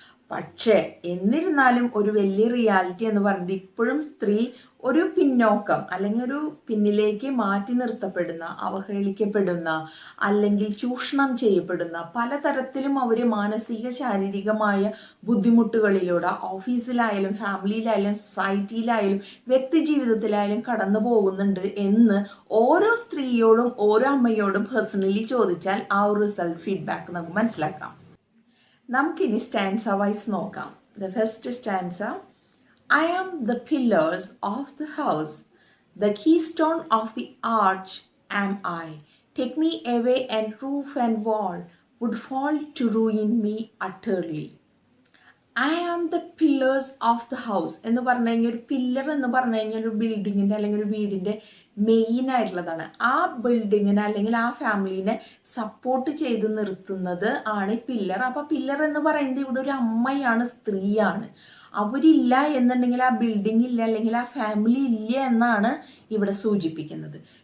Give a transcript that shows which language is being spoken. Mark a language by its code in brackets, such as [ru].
[ml] പക്ഷേ എന്നിരുന്നാലും ഒരു വലിയ റിയാലിറ്റി എന്ന് പറയുന്നത് ഇപ്പോഴും സ്ത്രീ ഒരു പിന്നോക്കം അല്ലെങ്കിൽ ഒരു പിന്നിലേക്ക് മാറ്റി നിർത്തപ്പെടുന്ന, അവഹേളിക്കപ്പെടുന്ന, അല്ലെങ്കിൽ ചൂഷണം ചെയ്യപ്പെടുന്ന, പലതരത്തിലും അവർ മാനസിക ശാരീരികമായ ബുദ്ധിമുട്ടുകളിലൂടെ ഓഫീസിലായാലും ഫാമിലിയിലായാലും സൊസൈറ്റിയിലായാലും വ്യക്തി ജീവിതത്തിലായാലും കടന്നു പോകുന്നുണ്ട് എന്ന് ഓരോ സ്ത്രീയോടും ഓരോ അമ്മയോടും പേഴ്സണലി ചോദിച്ചാൽ ആ ഒരു റിസൾട്ട് ഫീഡ്ബാക്ക് നമുക്ക് മനസ്സിലാക്കാം. നമുക്കിനി സ്റ്റാൻസ വൈസ് നോക്കാം. [en] The first stanza: I am the pillars of the house, the keystone of the arch am I. Take me away and roof and wall would fall to ruin me utterly. I am the pillars of the house [ml] എന്ന് പറഞ്ഞു കഴിഞ്ഞാൽ ഒരു pillar എന്ന് പറഞ്ഞു കഴിഞ്ഞാൽ ഒരു ബിൽഡിങ്ങിൻ്റെ അല്ലെങ്കിൽ ഒരു വീടിൻ്റെ മെയിൻ ആയിട്ടുള്ളതാണ്. ആ ബിൽഡിങ്ങിനെ അല്ലെങ്കിൽ ആ ഫാമിലിനെ സപ്പോർട്ട് ചെയ്ത് നിർത്തുന്നത് ആണ് പില്ലർ. അപ്പോൾ പില്ലർ എന്ന് പറയുന്നത് ഇവിടെ ഒരു അമ്മയാണ്, സ്ത്രീയാണ്. അവരില്ല എന്നുണ്ടെങ്കിൽ ആ ബിൽഡിംഗ് ഇല്ല അല്ലെങ്കിൽ ആ ഫാമിലി ഇല്ല എന്നാണ് ഇവിടെ സൂചിപ്പിക്കുന്നത്.